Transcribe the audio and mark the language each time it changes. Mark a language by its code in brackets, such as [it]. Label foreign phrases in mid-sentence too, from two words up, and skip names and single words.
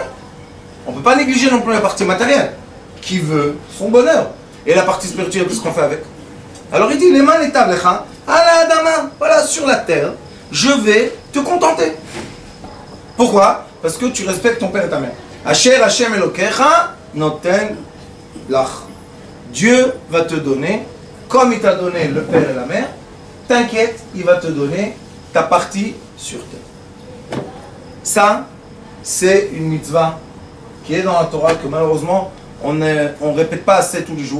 [fr] On ne peut pas négliger non plus la partie matérielle, qui veut son bonheur. Et la partie spirituelle, qu'est-ce qu'on fait avec? Alors il dit les mains, les tables, voilà, sur la terre, je vais te contenter. Pourquoi? Parce que tu respectes ton père et ta mère. [he] אשר השם אלוהיך נותן לך. [fr] Dieu va te donner, comme il t'a donné le père et la mère, t'inquiète, il va te donner ta partie sur terre. Ça, c'est une mitzvah qui est dans la Torah que malheureusement, on ne répète pas assez tous les jours.